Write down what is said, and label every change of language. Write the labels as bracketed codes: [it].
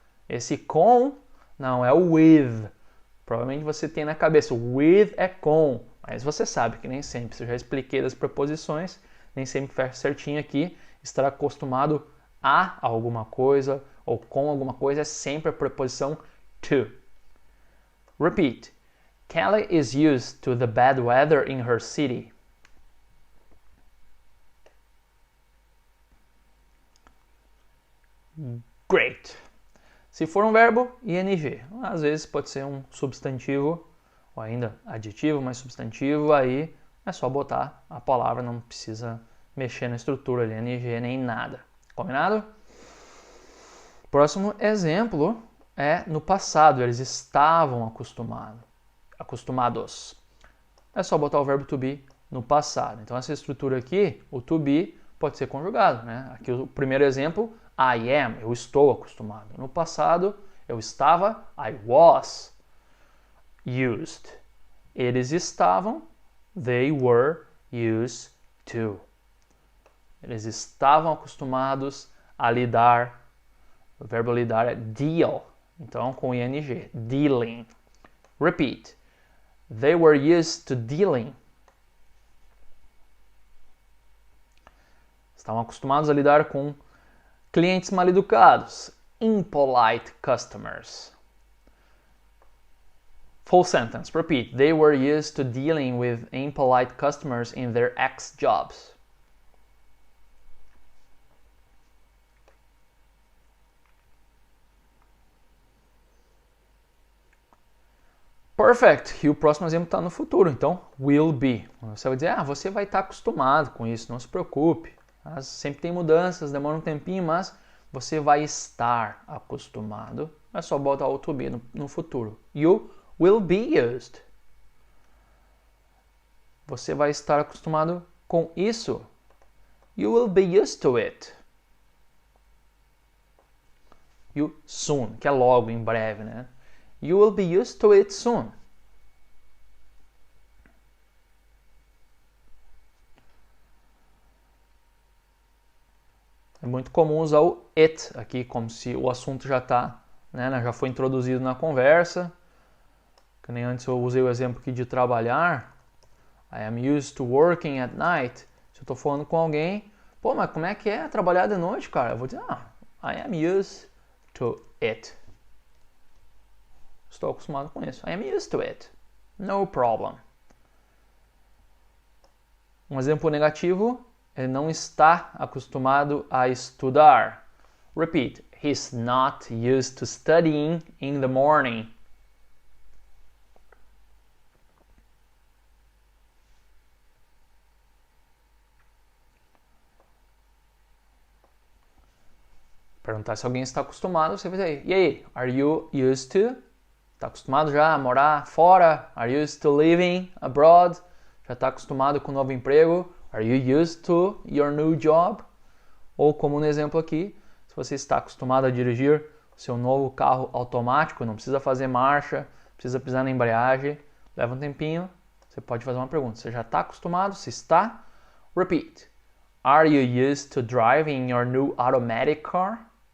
[pt] Esse com não é o with. Provavelmente você tem na cabeça, with é com, mas você sabe que nem sempre, se eu já expliquei das preposições, nem sempre fecha certinho aqui, estar acostumado a alguma coisa ou com alguma coisa é sempre a preposição to. [en] Repeat. Kelly is used to the bad weather in her city. [pt] Great. Se for um verbo, ing. Às vezes pode ser um substantivo, ou ainda adjetivo, mas substantivo, aí é só botar a palavra, não precisa mexer na estrutura de ing nem nada. Combinado? Próximo exemplo é no passado, eles estavam acostumados. É só botar o verbo to be no passado. Então essa estrutura aqui, o to be, pode ser conjugado, né? Aqui o primeiro exemplo, [en] I am, [pt] eu estou acostumado. No passado, eu estava, [en] I was used. [pt] Eles estavam, [en] they were used to. [pt] Eles estavam acostumados a lidar, o verbo lidar é deal, então com ing, dealing. [en] Repeat. They were used to dealing. [pt] Estavam acostumados a lidar com clientes mal-educados, [en] impolite customers. Full sentence, repeat. They were used to dealing with impolite customers in their ex-jobs. Perfect. [pt] E o próximo exemplo está no futuro, então will be. Você vai dizer, você vai estar acostumado com isso, não se preocupe. Sempre tem mudanças, demora um tempinho, mas você vai estar acostumado. É só botar o to be no futuro. [en] You will be used. [pt] Você vai estar acostumado com isso. [en] You will be used to it. You soon, [pt] que é logo, em breve, né? [en] You will be used to it soon. [pt] É muito comum usar o it aqui, como se o assunto já está, né, já foi introduzido na conversa. Que nem antes eu usei o exemplo aqui de trabalhar. [en] I am used to working at night. [pt] Se eu estou falando com alguém, pô, mas como é que é trabalhar de noite, cara? Eu vou dizer, [en] I am used to it. [pt] Estou acostumado com isso. [en] I am used to it. No problem. [pt] Um exemplo negativo, ele não está acostumado a estudar. [en] Repeat. He's not used to studying in the morning. [pt] Perguntar se alguém está acostumado, você vai dizer, e aí, [en] are you used to? [pt] Está acostumado já a morar fora? [en] Are you used to living abroad? [pt] Já está acostumado com o novo emprego? [en] Are you used to your new job? [pt] Ou como no exemplo aqui, se você está acostumado a dirigir o seu novo carro automático, não precisa fazer marcha, precisa pisar na embreagem, leva um tempinho, você pode fazer uma pergunta. Você já está acostumado? Se está? [en] Repeat. Are you used to driving your new automatic car?